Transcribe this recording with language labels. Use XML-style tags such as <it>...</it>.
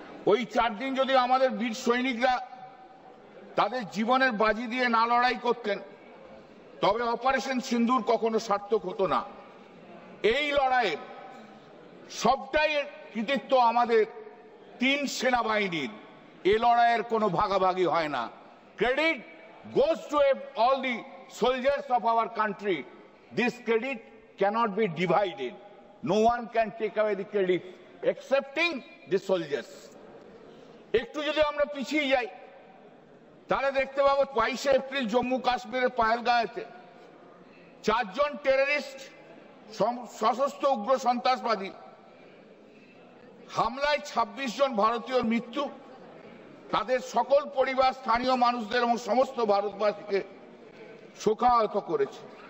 <bn>ওই 4 দিন যদি আমাদের বীর সৈনিকরা তাদের জীবনের বাজি দিয়ে না লড়াই করতেন, তবে অপারেশন সিন্দুর কখনো সার্থক হতো না। এই লড়াইয়ের সবটাই কৃতিত্ব আমাদের 3 সেনাবাহিনীর। এই লড়াইয়ের কোনো ভাগাভাগি হয় না।</bn> <en>Credit goes to all the soldiers of our country. This credit cannot be divided. No one can take away the credit excepting the soldiers.</en> <bn>একটু যদি আমরা পিছিয়ে যাই তাহলে দেখতে পাবো 22 এপ্রিল জম্মু কাশ্মীরের পাহেলগাঁওতে 4 জন টেররিস্ট সশস্ত্র উগ্র সন্ত্রাসবাদী হামলায় 26 জন ভারতীয়র মৃত্যু, তাদের সকল পরিবার, স্থানীয় মানুষদের এবং সমস্ত ভারতবাসীকে শোকাহত করেছে।</bn>